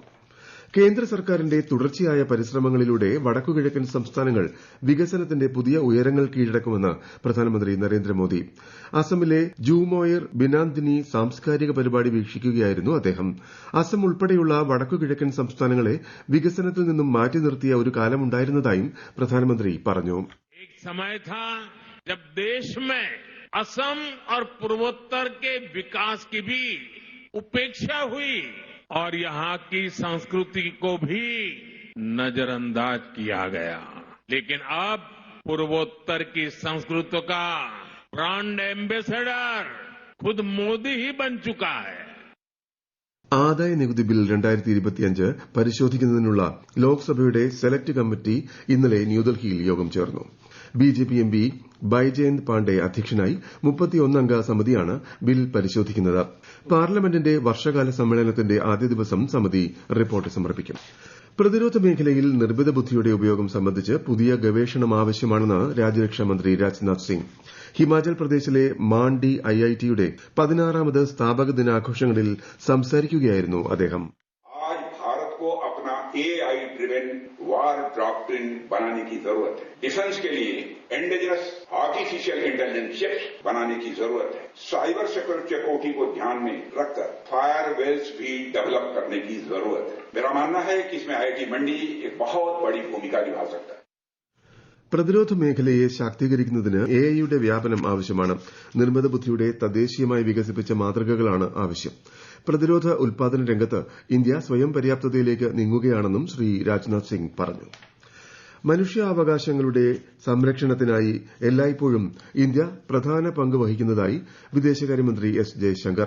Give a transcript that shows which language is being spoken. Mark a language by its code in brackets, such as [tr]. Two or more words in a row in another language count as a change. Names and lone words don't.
[ml] കേന്ദ്ര സർക്കാരിന്റെ തുടർച്ചയായ പരിശ്രമങ്ങളിലൂടെ വടക്കുകിഴക്കൻ സംസ്ഥാനങ്ങൾ വികസനത്തിന്റെ പുതിയ ഉയരങ്ങൾ കീഴടക്കുമെന്ന് പ്രധാനമന്ത്രി നരേന്ദ്രമോദി. അസമിലെ ജൂമോയർ ബിനാന്ദിനി സാംസ്കാരിക പരിപാടി വീക്ഷിക്കുകയായിരുന്നു അദ്ദേഹം. അസം ഉൾപ്പെടെയുള്ള വടക്കുകിഴക്കൻ സംസ്ഥാനങ്ങളെ വികസനത്തിൽ നിന്നും മാറ്റി നിർത്തിയ ഒരു കാലമുണ്ടായിരുന്നതായും പ്രധാനമന്ത്രി പറഞ്ഞു. [hi] असम और पूर्वोत्तर के विकास की भी उपेक्षा हुई और यहां की संस्कृति को भी नजरअंदाज किया गया, लेकिन अब पूर्वोत्तर की संस्कृति का ब्रांड एम्बेसडर खुद मोदी ही बन चुका है. [ml] ആദായ നികുതി ബിൽ 2025 പരിശോധിക്കുന്നതിനുള്ള ലോക്സഭയുടെ സെലക്ട് കമ്മിറ്റി ഇന്നലെ ന്യൂഡൽഹിയിൽ യോഗം ചേർന്നു. BJP MP ബൈജയന്ത് പാണ്ഡെ അധ്യക്ഷനായി 31 അംഗ സമിതിയാണ് ബിൽ പരിശോധിക്കുന്നത്. പാർലമെന്റിന്റെ വർഷകാല സമ്മേളനത്തിന്റെ ആദ്യ ദിവസം സമിതി റിപ്പോർട്ട് സമർപ്പിക്കും. പ്രതിരോധ മേഖലയിൽ നിർമ്മിത ബുദ്ധിയുടെ ഉപയോഗം സംബന്ധിച്ച് പുതിയ ഗവേഷണം ആവശ്യമാണെന്ന് രാജ്യരക്ഷാമന്ത്രി രാജ്നാഥ് സിംഗ്. ഹിമാചൽ പ്രദേശിലെ മാണ്ഡി IITയുടെ 16ാമത് സ്ഥാപക ദിനാഘോഷങ്ങളിൽ സംസാരിക്കുകയായിരുന്നു അദ്ദേഹം. [en] AI driven war doctrine [hi] बनाने की जरूरत है. डिफेंस के लिए [en] indigenous artificial intelligence chips [hi] बनाने की जरूरत है. [en] cyber security [hi] को ध्यान में रखकर फायरवेल्स भी डेवलप करने की जरूरत है. मेरा मानना है कि इसमें IIT मंडी एक बहुत बड़ी भूमिका निभा सकता है. [ml] പ്രതിരോധ മേഖലയെ ശാക്തീകരിക്കുന്നതിന് AIയുടെ വ്യാപനം ആവശ്യമാണ്. നിർമ്മിത ബുദ്ധിയുടെ തദ്ദേശീയമായി വികസിപ്പിച്ച മാതൃകകളാണ് ആവശ്യം. പ്രതിരോധ ഉൽപാദന രംഗത്ത് ഇന്ത്യ സ്വയം പര്യാപ്തതയിലേക്ക് നീങ്ങുകയാണെന്നും ശ്രീ രാജ്നാഥ് സിംഗ് പറഞ്ഞു. മനുഷ്യാവകാശങ്ങളുടെ സംരക്ഷണത്തിനായി എല്ലായ്പ്പോഴും ഇന്ത്യ പ്രധാന പങ്ക് വഹിക്കുന്നതായി വിദേശകാര്യമന്ത്രി എസ് ജയശങ്കർ.